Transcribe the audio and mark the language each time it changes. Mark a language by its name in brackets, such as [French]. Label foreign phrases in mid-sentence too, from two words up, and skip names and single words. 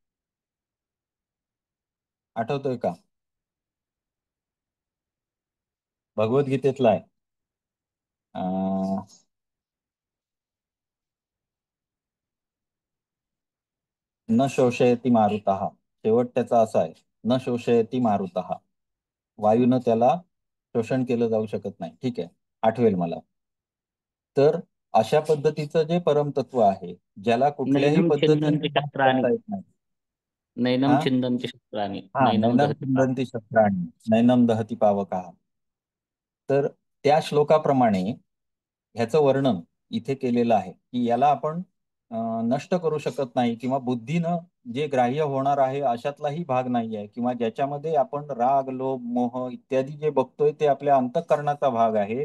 [Marathi] आठवतोय का? भगवद्गीतेतला आहे. [Sanskrit] न शोषयती मारुतः. [Marathi] शेवट त्याचा असा आहे [Sanskrit] न शोषयती मारुतः. [Marathi] वायूनं त्याला शोषण केलं जाऊ शकत नाही. ठीक आहे, आठवेल मला. तर अशा पद्धतीचं जे परमतत्व आहे ज्याला कुठल्याही [Sanskrit] नैनम [Marathi] पद्धतीने [Sanskrit] छिंदन्ति [Marathi] नाश [Sanskrit] शस्त्राणि [Marathi] करता येत नाही. [Sanskrit] नैनम [Marathi] हा [Sanskrit] छिंदन्ति शस्त्राणि [Marathi] हा [Sanskrit] नैनम नैनम दहति पावक. चिंदन्ति शस्त्राणि नैनम दहती पावकः. [Marathi] तर त्या श्लोकाप्रमाणे ह्याचं वर्णन इथे केलेलं आहे की याला आपण नष्ट करू शकत नाही किंवा बुद्धीनं जे ग्राह्य होणार आहे अशातलाही भाग नाही आहे किंवा ज्याच्यामध्ये आपण राग लोभ मोह इत्यादी जे बघतोय ते आपल्या अंतःकरणाचा भाग आहे.